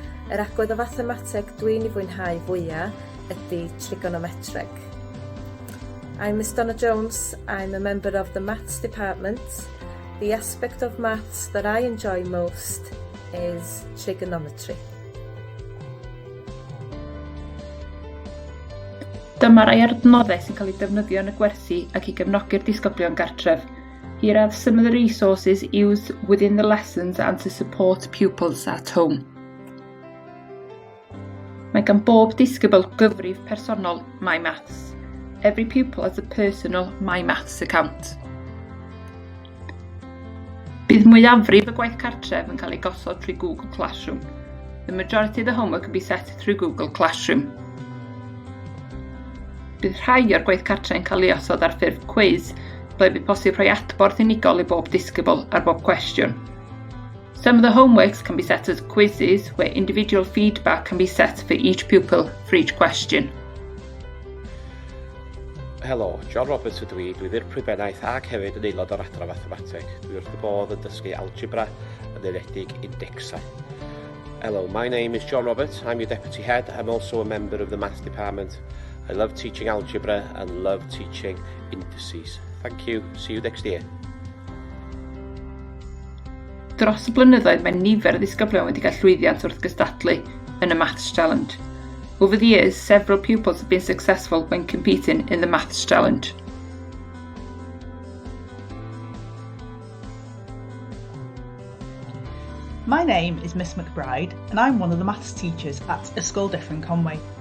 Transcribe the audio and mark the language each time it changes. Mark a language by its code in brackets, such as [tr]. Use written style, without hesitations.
[cy] Yr agwedd o Mathemateg dwi'n ei fwynhau fwyaf ydy trigonometreg. [en] I'm Miss Donna Jones. I'm a member of the Maths Department. The aspect of maths that I enjoy most is trigonometry. [cy] Dyma rai adnoddau sy'n cael ei defnyddio yn y gwersi ac i gefnogi'r disgyblion gartref. [en] Here are some of the resources used within the lessons and to support pupils at home. [cy] Mae gan bob disgybl gyfrif personol My Maths. [en] Every pupil has a personal My Maths account. [cy] Bydd mwyafrif y gwaith cartref yn cael ei gosod trwy Google Classroom. [en] The majority of the homework can be set through Google Classroom. [cy] Bydd rhai o'r gwaith cartref yn cael ei osod ar ffurf quiz, ble bydd posib rhoi adborth unigol i bob disgybl ar bob cwestiwn. [en] Some of the homeworks can be set as quizzes, where individual feedback can be set for each pupil for each question. [cy] Helo, John Roberts ydw i, dwi ddi'r prybennaeth ac hefyd yn aelod o'r adran Mathemateg. Dwi wrth y bodd yn dysgu algebra yn enwedig indexau. [en] Hello, my name is John Roberts. I'm your deputy head. I'm also a member of the Maths Department. I love teaching algebra and love teaching indices. Thank you. See you next year. [cy] Dros y blynyddoedd mae nifer o ddisgyblion wedi cael llwyddiant wrth gystadlu yn y Maths Challenge. [en] Over the years, several pupils have been successful when competing in the Maths Challenge. My name is Miss McBride and I'm one of the maths teachers at Ysgol Dyffryn Conwy.